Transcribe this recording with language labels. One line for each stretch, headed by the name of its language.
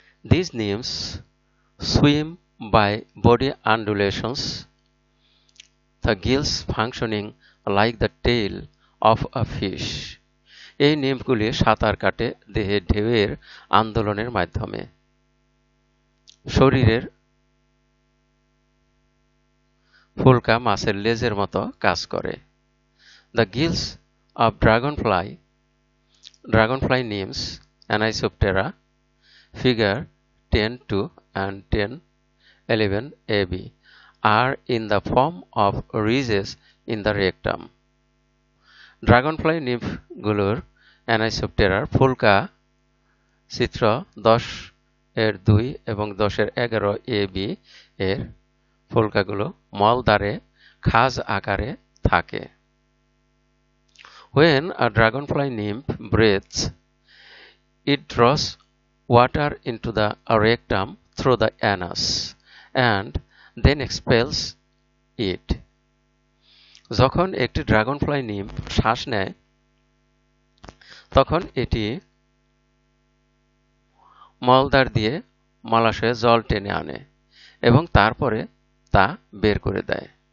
English: These nymphs swim by body undulations, the gills functioning like the tail of a fish.
Bangla: এই নিম্ফগুলি সাঁতার কাটে দেহে ঢেউয়ের আন্দোলনের মাধ্যমে। শরীরের ফুলকা মাছের লেজের মতো কাজ করে।
English: The gills of dragonfly nymphs Anisoptera, figure 10.2 and 10.11 AB, are in the form of ridges in the rectum.
Bangla: Dragonfly নিম্ফগুলোর অ্যানাইসোপ্টেরার ফুলকা চিত্র 10-2 এবং 10-11 AB এর ফুলকাগুলো মলদ্বারে খাঁজ আকারে থাকে।
English: When a dragonfly nymph breathes, it draws water into the rectum through the anus and then expels it.
Bangla: যখন একটি Dragonfly nymph শ্বাস নেয় তখন এটি মলদ্বার দিয়ে মলাশয়ে জল টেনে আনে এবং তারপরে তা বের করে দেয়।